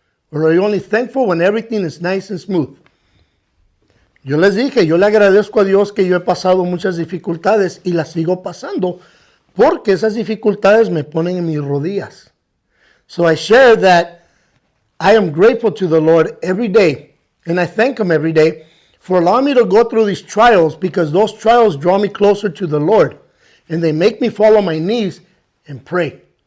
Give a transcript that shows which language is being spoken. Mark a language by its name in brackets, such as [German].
[English] Or are you only thankful when everything is nice and smooth? [Spanish] Yo les dije, yo le agradezco a Dios que yo he pasado muchas dificultades y las sigo pasando porque esas dificultades me ponen en mis rodillas. [English] So I share that I am grateful to the Lord every day, and I thank Him every day for allowing me to go through these trials, because those trials draw me closer to the Lord, and they make me fall on my knees and pray.